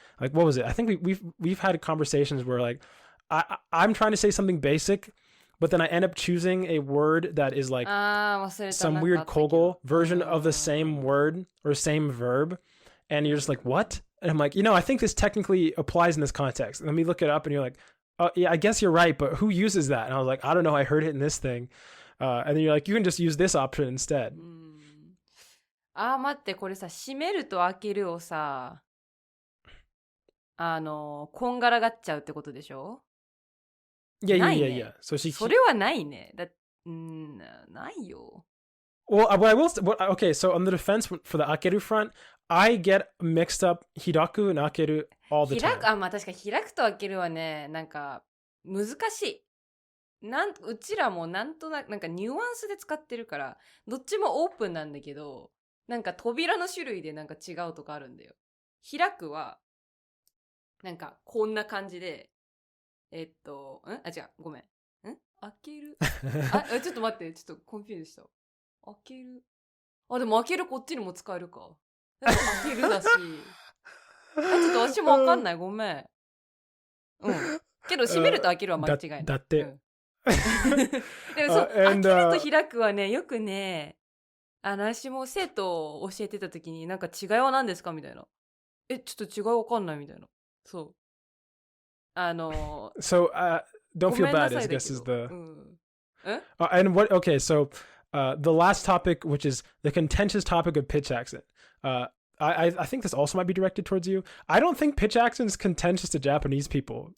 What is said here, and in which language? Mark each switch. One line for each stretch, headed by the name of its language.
English: Like, what was it? I think we've had conversations where like I'm trying to say something basic, but then I end up choosing a word that is like some weird Kogel version of the same word or same verb, and you're just like, what? And I'm like, I think this technically applies in this context. Let me look it up, and you're like, oh yeah, I guess you're right, but who uses that? And I was like, I don't know, I heard it in this thing, and then you're like, you can just use this option instead.
Japanese: 待って、これさ、閉めると開けるをさ、こんがらがっちゃうってことでしょ?
English: Yeah. So
Japanese: それはないね。ないよ。
English: Well, okay, so on the defense for the akeru front, I get mixed up hiraku and akeru all the time.
Japanese: まあ確かに開くと開けるはね、なんか難しい。うちらもなんとなくなんかニュアンスで使ってるから、どっちもオープンなんだけど、なんか扉の種類でなんか違うとかあるんだよ。開くはなんかこんな感じで、違う、ごめん。開ける。ちょっと待って、ちょっとコンフューズした。開ける。でも開けるこっちにも使えるか。開けるだし。ちょっと私もわかんない。ごめん。けど閉めると開けるは間違いない。だって。でもそう、開けると開くはね、よくね、私も生徒を教えてた時になんか違いは何ですかみたいな。ちょっと違いわかんないみたいな。そう。
English: So, don't feel bad, I guess is the... and what, okay, so the last topic, which is the contentious topic of pitch accent. I think this also might be directed towards you. I don't think pitch accent is contentious to Japanese people.